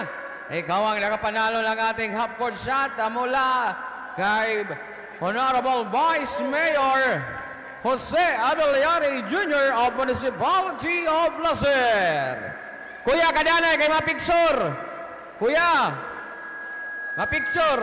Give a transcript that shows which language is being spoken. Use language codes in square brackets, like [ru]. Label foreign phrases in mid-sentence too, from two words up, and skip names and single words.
[tl] Ikaw ang nakapanalo ng ating half-court shot mula kay Honorable Vice Mayor Jose Abellari Jr. [en] of Municipality of Lacer. [bik] Kuya, kadanay kay mapicture. Kuya, mapicture.